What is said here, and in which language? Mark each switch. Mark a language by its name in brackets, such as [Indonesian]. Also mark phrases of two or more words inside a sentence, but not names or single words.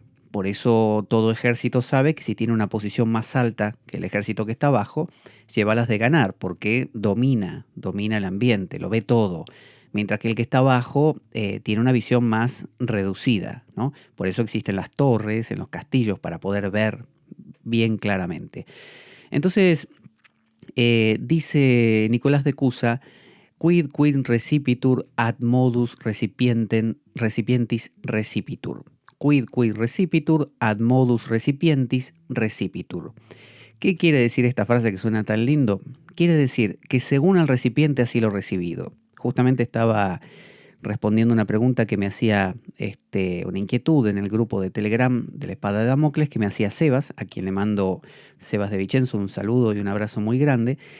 [Spanish] Por eso todo ejército sabe que si tiene una posición más alta que el ejército que está abajo, lleva las de ganar, porque domina el ambiente, lo ve todo. Mientras que el que está abajo tiene una visión más reducida, ¿no? Por eso existen las torres en los castillos para poder ver bien claramente. Entonces, dice Nicolás de Cusa, [Latin] quid recipitur ad modus recipientis recipitur. Quid recipitur ad modus recipientis recipitur. [Spanish] ¿Qué quiere decir esta frase que suena tan lindo? Quiere decir que según el recipiente así lo recibido. Justamente estaba respondiendo una pregunta que me hacía, una inquietud en el grupo de Telegram de la Espada de Damocles que me hacía Sebas, a quien le mando, Sebas de Vicenzo, un saludo y un abrazo muy grande.